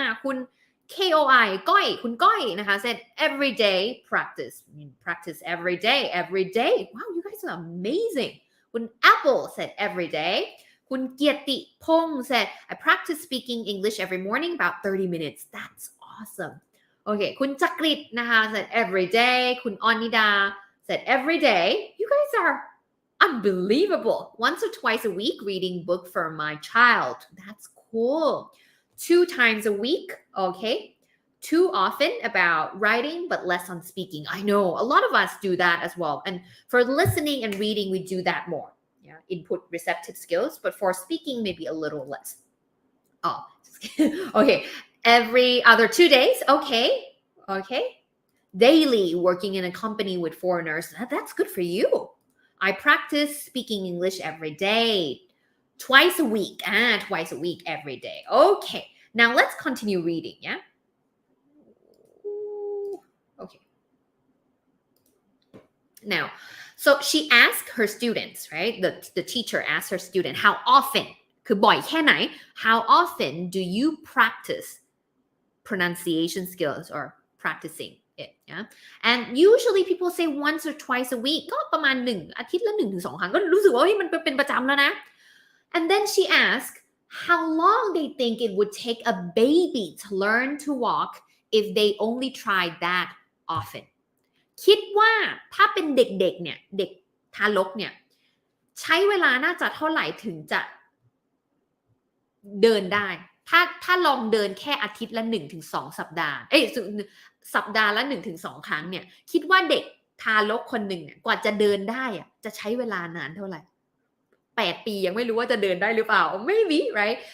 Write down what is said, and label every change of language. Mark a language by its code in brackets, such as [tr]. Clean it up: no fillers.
[en] Kun KOI ก้อย คุณก้อยนะคะ said every day practice every day. Wow, you guys are amazing. Kun Apple said every day. คุณเกียรติพงษ์ said I practice speaking English every morning about 30 minutes. That's awesome. Okay, คุณจักริดนะคะ said every day. คุณอนิดา said every day. You guys are unbelievable. Once or twice a week reading book for my child. That's cool. 2 times a week. Okay. Too often about writing but less on speaking. I know a lot of us do that as well. And for listening and reading, we do that more. Yeah, input receptive skills, but for speaking, maybe a little less. Oh, okay. Every other 2 days. Okay. Daily working in a company with foreigners. That's good for you. I practice speaking English every day. Twice a week. Twice a week every day. Okay. Now let's continue reading. Yeah. Okay. Now, so she asked her students, right? The teacher asked her student, how often? [th] คือบ่อยแค่ไหน [en] How often do you practice pronunciation skills or practicing it? Yeah. And usually people say once or twice a week. [th] ก็ประมาณ1 อาทิตย์ละ 1-2 ครั้งก็รู้สึกว่ามันเป็นประจำแล้วนะ [en] And then she asked how long they think it would take a baby to learn to walk if they only tried that often. [th] คิดว่าถ้าเป็นเด็กๆเนี่ยเด็กทารกเนี่ยใช้เวลาน่าจะเท่าไหร่ถึงจะเดินได้ถ้าลองเดินแค่อาทิตย์ละ 1-2 สัปดาห์สัปดาห์ละ 1-2 ครั้งเนี่ยคิดว่าเด็กทารกคนหนึ่งเนี่ยกว่าจะเดินได้อะจะใช้เวลานานเท่าไหร่8 ปียังไม่รู้ว่าจะเดินได้หรือเปล่า [en] Maybe, right?